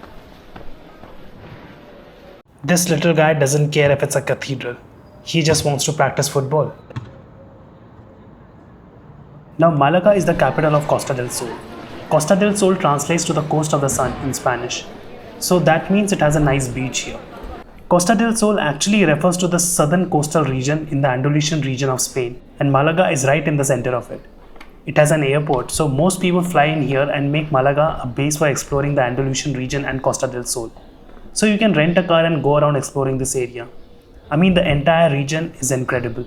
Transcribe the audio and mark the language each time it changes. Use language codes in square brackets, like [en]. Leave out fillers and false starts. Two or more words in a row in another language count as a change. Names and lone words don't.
[en] This little guy doesn't care if it's a cathedral. He just wants to practice football. Now Malaga is the capital of Costa del Sol. Costa del Sol translates to the coast of the sun in Spanish. So that means it has a nice beach here. Costa del Sol actually refers to the southern coastal region in the Andalusian region of Spain, and Malaga is right in the center of it. It has an airport, so most people fly in here and make Malaga a base for exploring the Andalusian region and Costa del Sol. So you can rent a car and go around exploring this area. I mean, the entire region is incredible.